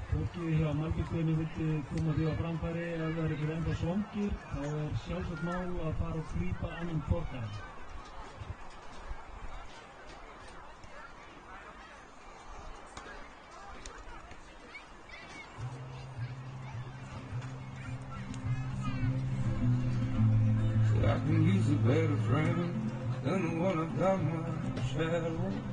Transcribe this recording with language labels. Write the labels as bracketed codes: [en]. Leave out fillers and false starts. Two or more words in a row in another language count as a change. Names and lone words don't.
[is] fólki hjá Malbyggstöðinni vildi koma því á framfæri ef það eru fyrir enda svangir, þá er sjálfsagt mál að fara og grípa annan borgara. [en] I can use a better friend than the one I've got my shadow.